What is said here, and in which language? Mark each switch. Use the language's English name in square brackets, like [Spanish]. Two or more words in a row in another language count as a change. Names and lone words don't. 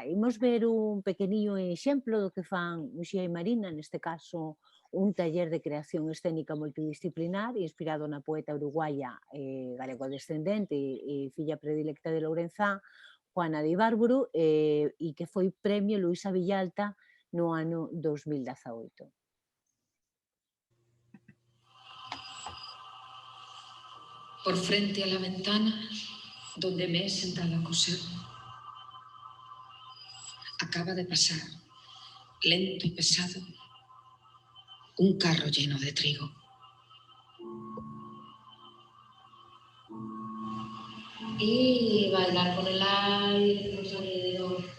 [Galician] Imos ver un pequeniño exemplo do que fan Uxía e Marina, neste caso un taller de creación escénica multidisciplinar inspirado na poeta uruguaya galego-descendente e filla predilecta de Lourenzá, Juana de Ibárburu, e que foi premio Luisa Villalta no ano 2018. [Spanish] Por frente a la ventana, donde me he sentado a coser, acaba de pasar, lento y pesado, un carro lleno de trigo. Y bailar por el aire, por los alrededor.